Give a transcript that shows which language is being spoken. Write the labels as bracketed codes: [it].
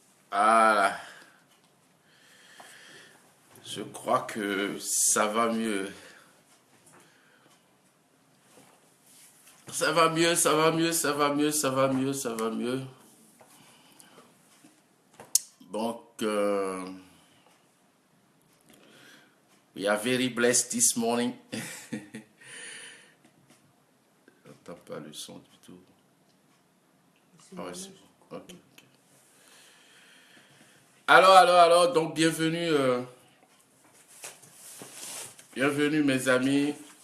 [fr] Voilà. Je crois que ça va mieux. Ça va mieux, ça va mieux, ça va mieux, ça va mieux, ça va mieux. Donc, [en] we are very blessed this morning. [fr] J'entends pas le son du tout. Ah ouais, c'est bon. Ok. Alors, donc bienvenue, bienvenue mes amis.